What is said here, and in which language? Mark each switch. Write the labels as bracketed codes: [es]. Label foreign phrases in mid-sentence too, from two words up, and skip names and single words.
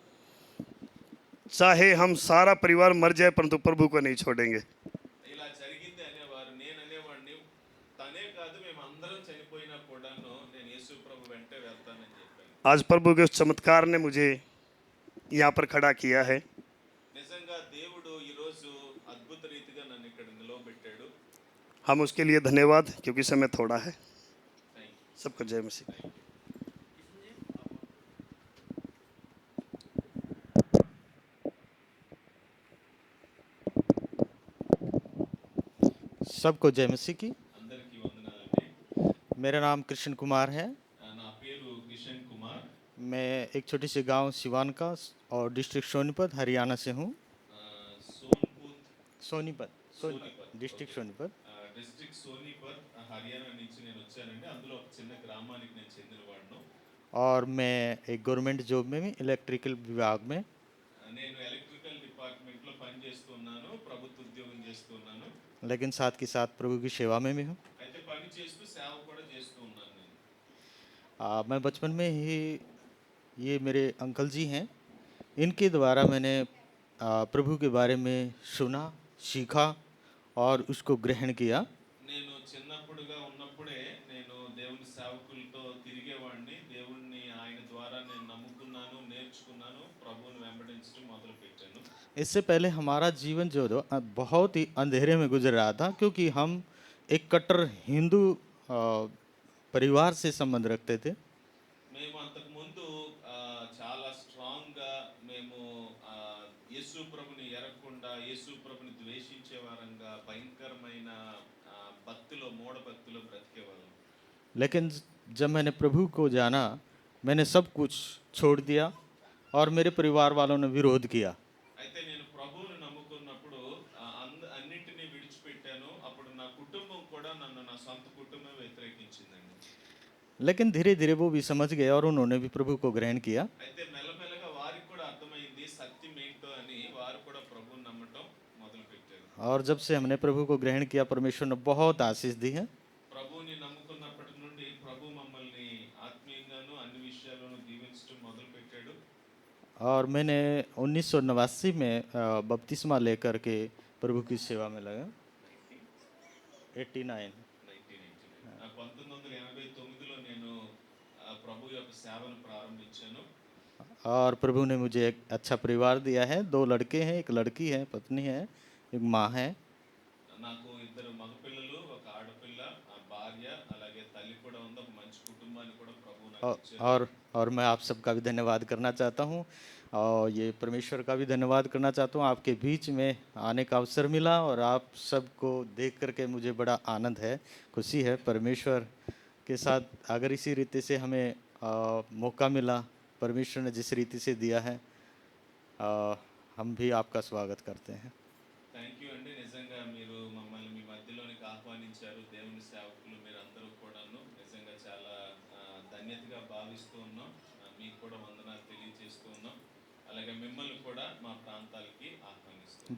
[hi] चाहे हम सारा परिवार मर जाए परंतु प्रभु को नहीं छोड़ेंगे। [te] ఇలా జరిగింది అనేవారు. నేను అనేవాడిని, తనే కాదు మేము అందరం చనిపోయినా కూడాను నేను యేసు ప్రభు వెంటే వెళ్తానని చెప్పాను. [hi] आज प्रभु के उस चमत्कार ने मुझे यहाँ पर खड़ा किया है। [te] నిజంగా దేవుడు ఈరోజు అద్భుత రీతిగా నన్ను ఇక్కడ నిలవబెట్టాడు. [hi] हम उसके लिए धन्यवाद, क्योंकि समय थोड़ा है। [en] thank you. [hi] सबको जय मसीह। सबको जय मसीह की। [te] అందరికీ వందనాలండి. [hi] मेरा नाम कृष्ण कुमार है। [te] నా పేరు కిషన్ కుమార్. [hi] मैं एक छोटी सी गांव सिवान का और डिस्ट्रिक्ट सोनीपत हरियाणा से हूँ। [te] సోన్పూర్ [hi] सोनीपत डिस्ट्रिक्ट सोनीपत। [te] డిస్ట్రిక్ట్ సోనీపత్ హర్యానా నుంచి నేను వచ్చానండి. అందులో ఒక చిన్న గ్రామానికి నేను చెందినవాడును. [hi] और मैं एक [en] government job [hi] में भी इलेक्ट्रिकल विभाग में [te] నేను [en] electrical departmentలో [te] పనిచేస్తున్నాను, ప్రభుత్వ ఉద్యోగం చేస్తున్నాను. [hi] लेकिन साथ के साथ प्रभु की सेवा में भी हूँ। [te] అయితే పని చేస్తూ సేవ కూడా చేస్తూ ఉన్నాను నేను. [hi] मैं बचपन में ही ये मेरे अंकल जी हैं, इनके द्वारा मैंने प्रभु के बारे में सुना, सीखा और उसको ग्रहण किया। [te] నేను చిన్నప్పుడుగా ఉన్నప్పుడే నేను దేవుని సేవకులతో తిరిగేవాడిని. దేవుణ్ణి ఆయన ద్వారా నేను నమ్ముకున్నాను, నేర్చుకున్నాను, ప్రభువుని వెంబడించడం మొదలుపెట్టాను. [hi] इससे पहले हमारा जीवन जो था बहुत ही अंधेरे में गुजर रहा था, क्योंकि हम एक कट्टर हिंदू परिवार से संबंध रखते थे। [te] మేము అంతకుముందు చాలా స్ట్రాంగ్గా మేము యేసు ప్రభుని ఎరగకుండా యేసు ప్రభుని ద్వేషించే వారంగా భయంకరమైన భక్తిలో మూఢ భక్తిలో బ్రతికేవాళ్ళం. [hi] लेकिन जब मैंने प्रभु को जाना, मैंने सब कुछ छोड़ दिया और मेरे परिवार वालों ने विरोध किया। [te] అయితే నేను ప్రభువుని నమ్ముకున్నప్పుడు అన్నింటినీ విడిచిపెట్టాను. అప్పుడు నా కుటుంబం కూడా నన్ను, నా సొంత కుటుంబం వ్యతిరేకించిందండి. [hi] लेकिन धीरे धीरे वो भी समझ गए और उन्होंने भी प्रभु को ग्रहण किया। [te] అయితే మెల్లమెల్లగా వారికి కూడా అర్థమైంది సత్యం ఏంటో అని. వారు కూడా ప్రభువుని నమ్మటం మొదలుపెట్టారు. [hi] और जब से हमने प्रभु को ग्रहण किया, परमेश्वर ने बहुत आशीष दी है। [te] ప్రభువుని నమ్ముకున్నప్పటి నుండి ప్రభు మమ్మల్ని ఆత్మీయంగాను అన్ని విషయాల్లోనూ దీవించడం మొదలుపెట్టాడు. [hi] और मैंने 1989 में बपतिस्मा लेकर के प्रभु की सेवा में लगा। 89 [te] 1989లో నేను ప్రభు యొక్క సేవను ప్రారంభించాను. [hi] और प्रभु ने मुझे एक अच्छा परिवार दिया है। 2 लड़के हैं, एक लड़की है, पत्नी है, एक माँ है। [te] నాకు ఇద్దరు మగపిల్లలు, ఒక ఆడపిల్ల, భార్య, అలాగే తల్లి కూడా ఉంది. ఒక మంచి కుటుంబాన్ని కూడా ప్రభు నాకు ఇచ్చారు. [hi] और मैं आप सबका भी धन्यवाद करना चाहता हूँ, और ये परमेश्वर का भी धन्यवाद करना चाहता हूँ। आपके बीच में आने का अवसर मिला और आप सबको देख करके मुझे बड़ा आनंद है, खुशी है। परमेश्वर के साथ अगर इसी रीति से हमें मौका मिला, परमेश्वर ने जिस रीति से दिया है, हम भी आपका स्वागत करते हैं। [en] thank you అండి. [te] నిజంగా మీరు మమ్మల్ని మీ మధ్యలోనికి ఆహ్వానించారు. దేవుని సేవకులు మీరందరూ కూడాను నిజంగా చాలా ధన్యతగా భావిస్తూ ఉన్నాం. మీకు కూడా వందనాలు తెలియజేస్తూ ఉన్నాం. అలాగే మిమ్మల్ని కూడా మా ప్రాంతాలకి ఆహ్వానిస్తున్నాం.